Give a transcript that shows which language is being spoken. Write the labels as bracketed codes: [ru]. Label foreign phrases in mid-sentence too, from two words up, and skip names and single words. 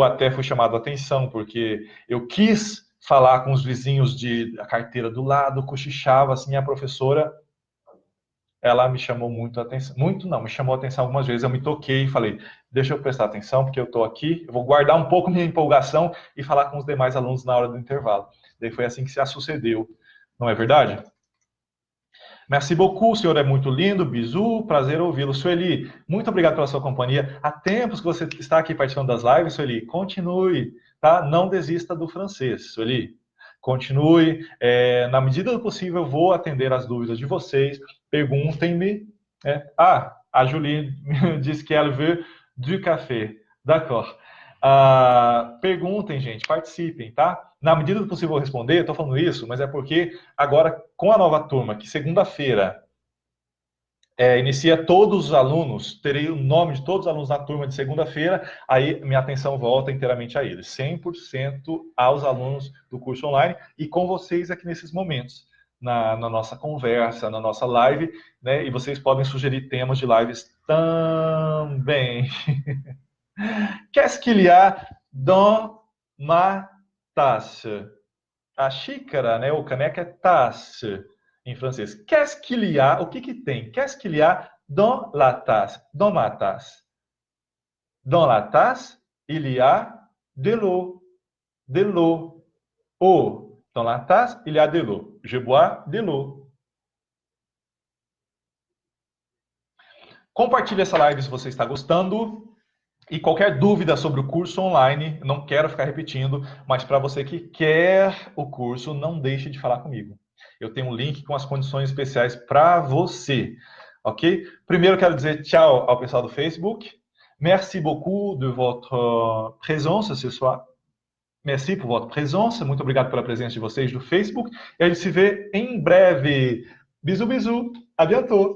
[pt] Eu até fui chamado a atenção, porque eu quis falar com os vizinhos a carteira do lado, cochichava, assim, a professora, ela me chamou muito a atenção, muito não, me chamou a atenção algumas vezes, eu me toquei e falei, deixa eu prestar atenção, porque eu estou aqui, eu vou guardar um pouco minha empolgação e falar com os demais alunos na hora do intervalo. Daí foi assim que se sucedeu, não é verdade? [fr] Merci beaucoup, [pt] o senhor é muito lindo, bisu, prazer ouvi-lo. Sueli, muito obrigado pela sua companhia. Há tempos que você está aqui participando das lives, Sueli, continue, tá? Não desista do francês, Sueli. Continue, na medida do possível, eu vou atender as dúvidas de vocês. Perguntem-me. A Julie disse que ela [fr] veut du café. D'accord. [pt] Perguntem, gente, participem, tá? Na medida do possível eu vou responder, estou falando isso, mas é porque agora, com a nova turma, que segunda-feira inicia todos os alunos, terei o nome de todos os alunos na turma de segunda-feira, aí minha atenção volta inteiramente a eles, 100% aos alunos do curso online e com vocês aqui nesses momentos, na nossa conversa, na nossa live, né? E vocês podem sugerir temas de lives também. [fr] Qu'est-ce qu'il y a dans ma tasse? [pt] A xícara, né? O caneca é tasse em francês. [fr] Qu'est-ce qu'il y a? [pt] O que que tem? [fr] Qu'est-ce qu'il y a dans la tasse? Dans ma tasse. Dans la tasse, il y a de l'eau. De l'eau. Eau. Dans la tasse, il y a de l'eau. Je bois de l'eau. [pt] Compartilhe essa live se você está gostando. E qualquer dúvida sobre o curso online, não quero ficar repetindo, mas para você que quer o curso, não deixe de falar comigo. Eu tenho um link com as condições especiais para você, ok? Primeiro quero dizer tchau ao pessoal do Facebook. [fr] Merci beaucoup de votre présence ce soir. Merci por votre présence. [pt] Muito obrigado pela presença de vocês do Facebook. E a gente se vê em breve. [fr] Bisous, bisous. À bientôt.